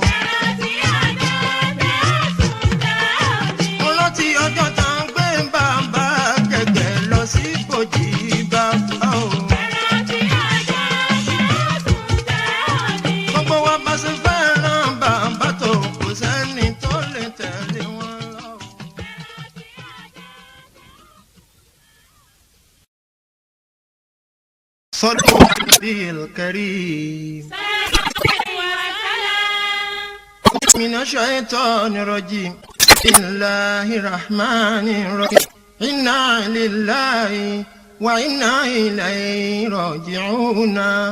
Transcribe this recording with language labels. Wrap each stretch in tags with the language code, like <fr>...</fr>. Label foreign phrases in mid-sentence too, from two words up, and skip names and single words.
<yo>Mo rántí ọjọ́ tá ń gbé bàbá gẹ̀gẹ̀ lọ sí bòjì bàbá o. Gbogbo wa bá ṣe fẹ́ràn bàbá tó kò sẹ́ni tó lè tẹ̀lé wọn lọ.</yo> <ar>صلوا على النبي الكريم. من الشيطان الرجيم. بسم الله الرحمن الرحيم. إنا لله وإنا إليه راجعون.</ar>